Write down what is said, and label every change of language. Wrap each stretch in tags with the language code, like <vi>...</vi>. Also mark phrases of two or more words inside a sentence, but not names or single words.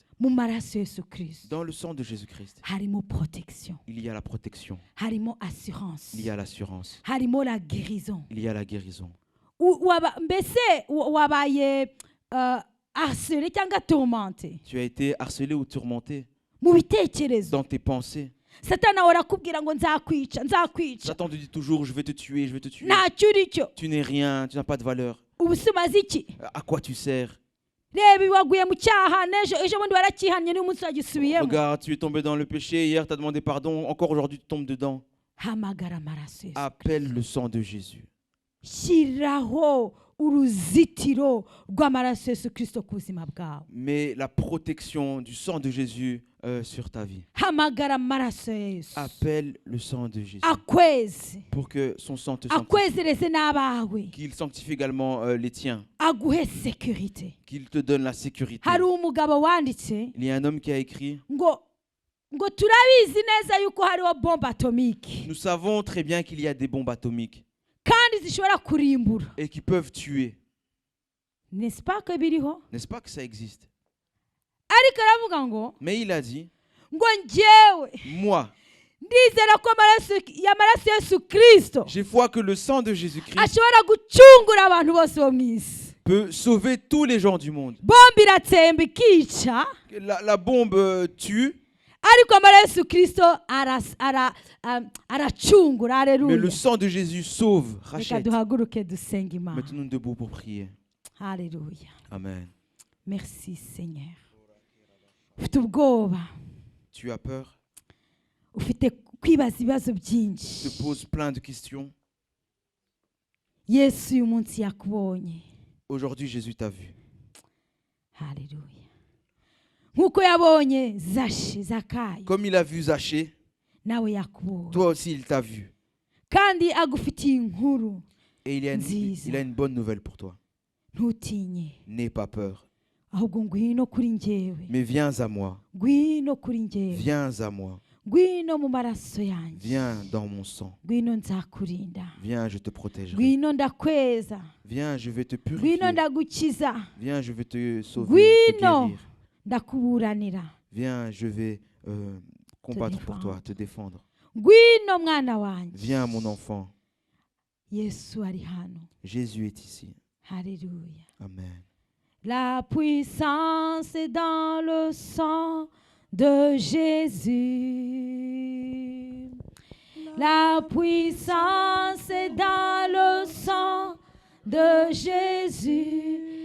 <rw>Mu maraso ya Yesu Kristo</rw> <fr>Dans le sang de Jésus-Christ,</fr> <rw>harimo protection,</rw> <fr>il y a la protection,</fr> <rw>harimo assurance,</rw> <fr>il y a l'assurance,</fr> <rw>harimo</rw> <fr>la guérison. il y a la guérison.</fr> <rw>Mbese wabaye harcelé cyangwa tourmenté</rw> <fr>Tu as été harcelé ou tourmenté</fr> <rw>mu bitekerezo.</rw> <fr>dans tes pensées.</fr> <rw>Satani ahora akubwira ngo nzakwica.</rw> <fr>Satan te dit toujours, je vais te tuer, je vais te tuer.</fr> <rw>Ntacyo uri cyo.</rw> <fr>Tu n'es rien, tu n'as pas de valeur.</fr> <rw>Ubu se umaze iki?</rw> <fr>À quoi tu sers?</fr> <rw>Reba waguye mu cyaha ejo bundi warakihannye n'umunsi wagisubiyemo.</rw> <fr>Regarde, tu es tombé dans le péché, hier tu as demandé pardon, encore aujourd'hui tu tombes dedans.</fr> <rw>Hamagara amaraso ya Yesu.</rw> <fr>Appelle le sang de Jésus.</fr> <rw>Shyiraho uruzitiro rw'amaraso ya Yesu Kristo ku buzima bwawe.</rw> <fr>Mais la protection du sang de Jésus sur ta vie.</fr> <rw>Hamagara amaraso ya Yesu.</rw> <fr>Appelle le sang de Jésus</fr> <rw>Akweze.</rw> <fr>pour que son sang te sanctifie.</fr> <rw>Akwezereze n'abawe.</rw> <fr>Qu'il sanctifie également les tiens.</fr> <rw>Aguhe sécurité.</rw> <fr>Qu'il te donne la sécurité.</fr> <rw>Hari umugabo wanditse</rw> <fr>Il y a un homme qui a écrit:</fr> <rw>ngo turabizi neza yuko hariho</rw> <fr>bombe atomique nous savons très bien qu'il y a des bombes atomiques</fr> <rw>kandi zishobora kurimbura.</rw> <fr>et qui peuvent tuer. N'est-ce pas que biriho? N'est-ce pas que ça existe?</fr> <rw>Ariko aravuga ngo</rw> <fr>Mais il a dit,</fr> <rw>njyewe</rw> <fr>moi,</fr> <rw>ndizera ko amaraso ya Yesu Kristo</rw> <fr>j'ai foi que le sang de Jésus-Christ</fr> <rw>ashobora gucungura abantu bose bo mu isi.</rw> <fr>peut sauver tous les gens du monde.</fr> <rw>Bombe iratsemba ikica,</rw> <fr>La bombe tue,</fr> <rw>ariko amaraso ya Yesu Kristo aracungura.</rw> <fr>mais le</fr> <rw>Haleluya.</rw> <fr>sang de Jésus sauve,</fr> <rw>Reka</rw> <fr>rachète.</fr> <rw>duhaguruke dusenga Imana.</rw> <fr>Mettons-nous debout pour prier.</fr> <rw>Haleluya. Amen.</rw> <fr>Merci Seigneur.</fr> <rw>Ufite ubwoba,</rw> <fr>Tu as peur,</fr> <rw>ufite kwibaza ibibazo</rw> <fr>tu</fr> <rw>byinshi.</rw> <fr>te poses plein de questions.</fr> <rw>Yesu uyu munsi yakubonye.</rw> <fr>Aujourd'hui, Jésus t'a vu.</fr> <rw>Haleluya. Nkuko yabonye Zakayo,</rw> <fr>Comme il a vu Zachée,</fr> <rw>nawe yakubonye.</rw> <fr>toi aussi il t'a vu.</fr> <rw>Kandi agufitiye inkuru.</rw> <fr>Et il a</fr> <rw>Nziza.</rw> <fr>une bonne nouvelle pour toi.</fr> <rw>Ntutinye,</rw> <fr>N'aie pas peur,</fr> <rw>ahubwo ngwino kuri njyewe.</rw> <fr>mais viens à moi.</fr> <rw>Ngwino kuri njyewe.</rw> <fr>Viens à moi.</fr> <rw>Ngwino mu maraso yanjye.</rw> <fr>Viens dans mon sang.</fr> <rw>Ngwino nzakurinda.</rw> <fr>Viens, je te protégerai.</fr> <rw>Ngwino ndakweza.</rw> <fr>Viens, je vais te</fr> <rw>Ngwino</rw> <fr>purifier.</fr> <rw>ndagukiza.</rw> <fr>Viens, je vais te sauver, te</fr> <rw>Ngwino</rw> <fr>guérir.</fr> <rw>ndakuburanira.</rw> <fr>Viens, je vais combattre pour défendre. toi, te défendre.</fr> <rw>Ngwino mwana wanjye.</rw> <fr>Viens, mon enfant.</fr> <rw>Yesu ari hano.</rw> <fr>Jésus est ici.</fr> <rw>Haleluya. Amen.</rw> <fr>La puissance est dans le sang de Jésus. La puissance est dans le sang de Jésus.</fr>